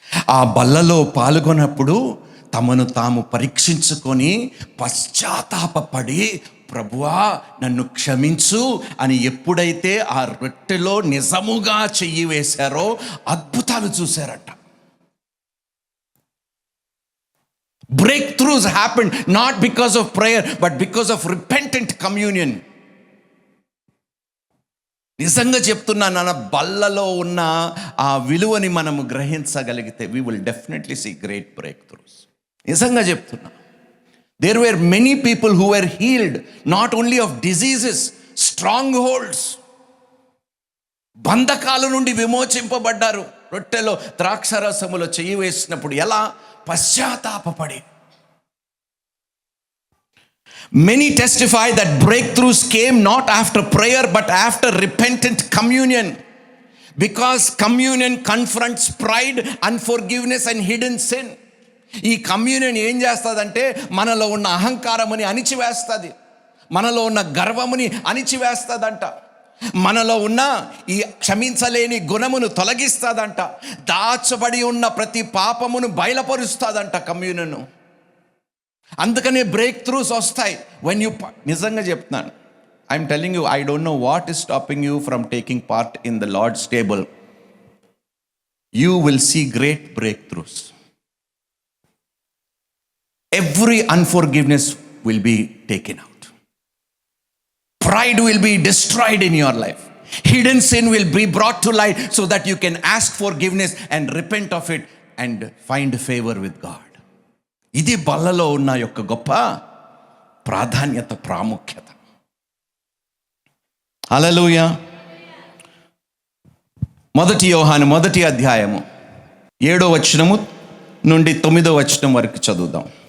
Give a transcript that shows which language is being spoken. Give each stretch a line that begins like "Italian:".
Telugu: ఆ బల్లలో పాల్గొన్నప్పుడు తమను తాము పరీక్షించుకొని పశ్చాత్తాపపడి, ప్రభువా నన్ను క్షమించు అని ఎప్పుడైతే ఆ రొట్టెలో నిజముగా చెయ్యి వేశారో అద్భుతాలు చూశారట.
English: Breakthroughs happened not because of prayer but because of repentant communion.
Telugu: నిజంగా చెప్తున్నా నాన్న, బల్లలో ఉన్న ఆ విలువని మనము గ్రహించగలిగితే
English: we will definitely see great breakthroughs.
Telugu: నిజంగా చెప్తున్నా.
English: There were many people who were healed not only of diseases, strongholds.
Telugu: బంధకాల నుండి విమోచింపబడ్డారు. రొట్టెలో ద్రాక్షరసములో చెయ్యి వేసినప్పుడు ఎలా? పశ్చాత్తాపపడి.
English: Many testify that breakthroughs came not after prayer but after repentant communion, because communion confronts pride, unforgiveness and hidden sin.
Telugu: ఈ communion ఏం చేస్తుందంటే మనలో ఉన్న అహంకారముని అణిచివేస్తుంది, మనలో ఉన్న గర్వముని అణిచివేస్తుందంట, మనలో ఉన్న ఈ క్షమించలేని గుణమును తొలగిస్తుందంట, దాచబడి ఉన్న ప్రతి పాపమును బయలుపరుస్తుందంట కమ్యూనియన్. అందుకనే బ్రేక్ త్రూస్ వస్తాయి.
English: when you,
Telugu: నిజంగా చెప్తున్నాను,
English: I'm telling you, I don't know what is stopping you from taking part in the Lord's table. You will see great breakthroughs. Every unforgiveness will be taken out. Pride will be destroyed in your life. Hidden sin will be brought to light so that you can ask forgiveness and repent of it and find favor with God.
Telugu: ఇది బల్లలో ఉన్న యొక్క గొప్ప ప్రాధాన్యత, ప్రాముఖ్యత. హల్లెలూయా. 1 యోహాను 1వ అధ్యాయము 7వ వచనము నుండి 9వ వచనం వరకు చదువుదాం.